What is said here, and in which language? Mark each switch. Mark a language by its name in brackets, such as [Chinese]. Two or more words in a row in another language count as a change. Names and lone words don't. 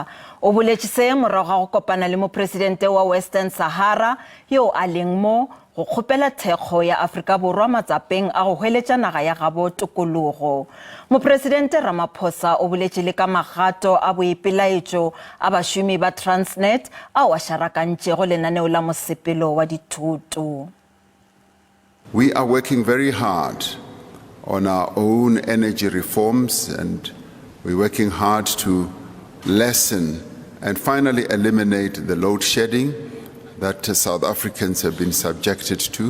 [Tswana] O boletse se morago ga go kopana le mopresidente wa Western Sahara yo a leng mo go kgopela thekgo ya Afrika Borwa matsapeng a go hweletsa naga ya gabo tokologo. Mopresidente Ramaphosa o boletse le ka magato a boipelaetso a basomi ba Transnet a wa sharakantše go lenaneo la mosepelo wa dithuto. [English] We are working very hard on our own energy reforms, and we're working hard to lessen and finally eliminate the load shedding that South Africans have been subjected to.